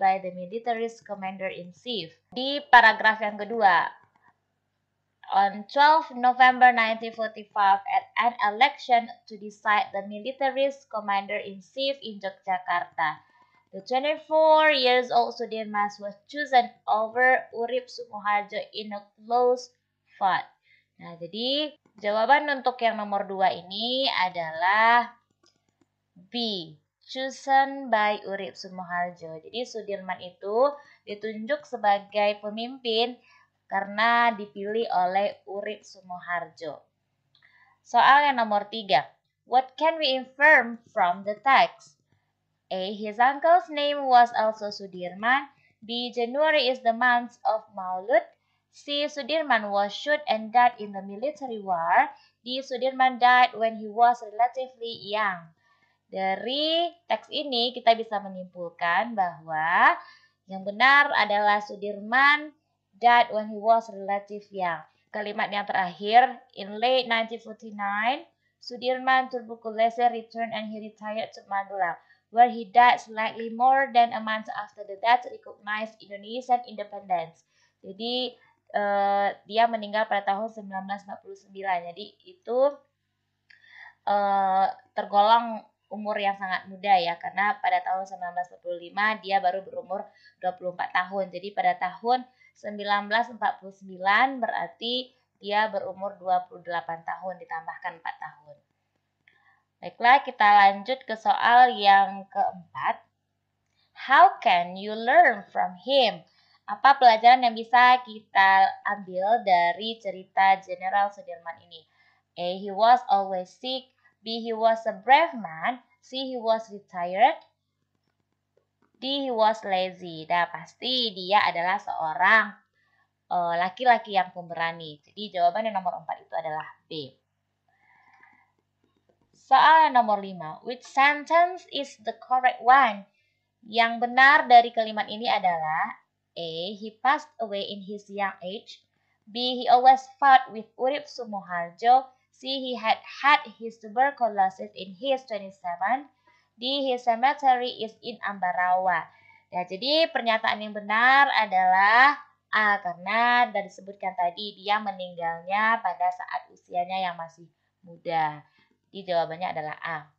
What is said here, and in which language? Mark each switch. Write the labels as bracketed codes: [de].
[en] By the military's commander-in-chief. [id] Di paragraf yang kedua, [en] on 12 November 1945 at an election to decide the military's commander-in-chief in Yogyakarta, the 24 years old Sudirman was chosen over Urip Sumoharjo in a close vote. [id] Nah, jadi jawaban untuk yang nomor 2 ini adalah B. [en] Chosen by Urip Sumoharjo. [id] Jadi Sudirman itu ditunjuk sebagai pemimpin karena dipilih oleh Urip Sumoharjo. Soal yang nomor 3. [en] What can we infer from the text? A. His uncle's name was also Sudirman. B. January is the month of Maulud. C. Sudirman was shot and died in the military war. D. Sudirman died when he was relatively young. [id] Dari teks ini kita bisa menyimpulkan bahwa yang benar adalah [en] Sudirman died when he was relatively young. [id] Kalimat yang terakhir, [en] in late 1949, Sudirman tuberculosis returned and he retired to Magelang, where he died slightly more than a month after the date recognized Indonesian independence. [id] Jadi dia meninggal pada tahun 1949. Jadi itu tergolong umur yang sangat muda ya, karena pada tahun 1945 dia baru berumur 24 tahun. Jadi pada tahun 1949 berarti dia berumur 28 tahun ditambahkan 4 tahun. Baiklah, kita lanjut ke soal yang keempat. [en] How can you learn from him? [id] Apa pelajaran yang bisa kita ambil dari cerita Jenderal Sudirman ini? [en] A. He was always sick. B. He was a brave man. C. He was retired. D. He was lazy. [id] Nah, pasti dia adalah seorang laki-laki yang pemberani. Jadi jawaban yang nomor 4 itu adalah B. Soal yang nomor 5. [en] Which sentence is the correct one? [id] Yang benar dari kalimat ini adalah A. [en] He passed away in his young age. B. He always fought with Urip Sumoharjo. C. He had his tuberculosis in his 27. D. His cemetery is in Ambarawa. [id] Ya, jadi pernyataan yang benar adalah A, karena sudah disebutkan tadi dia meninggalnya pada saat usianya yang masih muda. Jadi jawabannya adalah A.